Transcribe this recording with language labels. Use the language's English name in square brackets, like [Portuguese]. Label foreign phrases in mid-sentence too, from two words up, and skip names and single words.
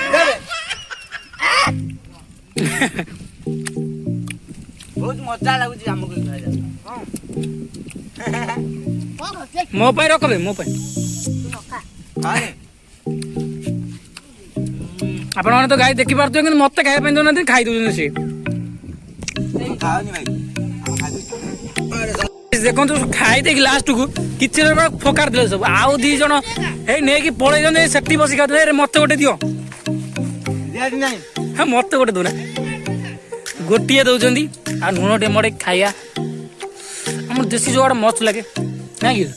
[Odia] ବହୁତ ମଜା ଲାଗୁଛି ଆମକୁ ମୋ ପାଇଁ ରଖବେ ମୋ ପାଇଁ ଆପଣମାନେ ତ ଗାଈ ଦେଖିପାରୁଥିବେ କିନ୍ତୁ ମତେ ଖାଇବା ପାଇଁ ଦଉନାହାନ୍ତି ଖାଇ ଦଉଛନ୍ତି ସିଏ [Hindi] खाओ नहीं भाई [Odia] ଦେଖନ୍ତୁ ଖାଇ ଦେଇକି ଲାଷ୍ଟକୁ କିଛି ଫୋକାଡି ଦେଲେ ସବୁ ଆଉ ଦି ଜଣ ଏଇ ନେଇକି ପଳେଇଛନ୍ତି ସେଠି ବସି ଖାଉଥିଲେ ମତେ ଗୋଟେ ଦିଅ ହଁ ମତେ ଗୋଟେ ଦଉନା ଗୋଟିଏ ଦଉଛନ୍ତି ଆଉ ଲୁଣ ଟିକେ ମଡ଼େଇକି ଖାଇବା ଆମର ଦେଶୀ ଯୋଗାଡ଼ ମସ୍ତ ଲାଗେ ନାଇଁ କି